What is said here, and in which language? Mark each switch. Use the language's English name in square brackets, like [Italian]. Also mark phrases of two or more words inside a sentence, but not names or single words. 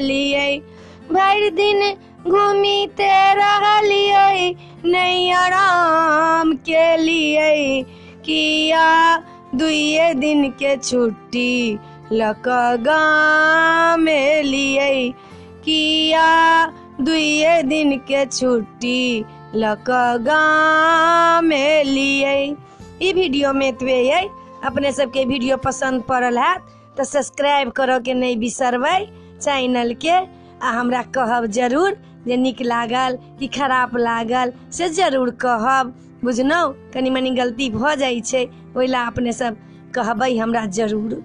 [Maithili] लिए, भर दिन घूमीते रहलिए नहीं आराम के लिए, किया दुए दिन के छुट्टी लक गाँव में लिए, किया दुए दिन के छुट्टी लक गाँव में लिए। ई वीडियो में एतबे है। अपने सबके वीडियो पसंद पड़ल है तो सब्सक्राइब करो के नहीं बिसरबै चैनल के, आ हमरा कहब जरूर जे नीक लागल कि खराब लागल से जरूर कहब, बुझनौ। कनी मनी गलती भ जाइ छै ओइला अपने सब कहबै हमरा जरूर।